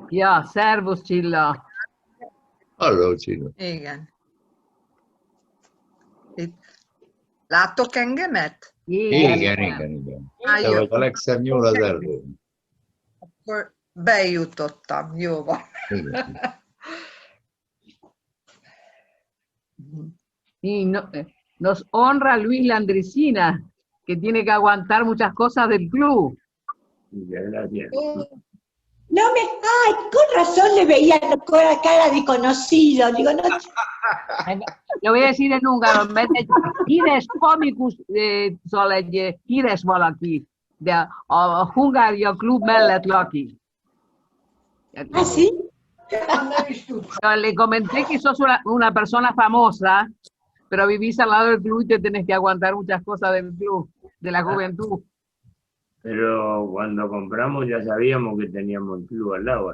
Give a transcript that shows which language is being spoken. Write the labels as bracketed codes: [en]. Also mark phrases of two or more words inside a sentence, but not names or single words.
[hu] Ja, szervusz Csilla. Halló, Csilla. Igen. Láttok engemet? Igen. Te vagy a legszebb nyúl az erdőn. Akkor bejutottam, jó van. [es] Y nos honra Luis Landricina, que tiene que aguantar muchas cosas del club. Gracias. No me, ay, con razón le veía con la cara de conocido, digo, no. Le voy a decir en húngaro, en vez de [hu] híres komikus szól egy híres valaki, de a Hungária klub mellett lakik. [es] ¿Ah, sí? Le comenté que sos una persona famosa, pero vivís al lado del club y te tenés que aguantar muchas cosas del club, de la juventud. Pero cuando compramos ya sabíamos que teníamos el club al lado.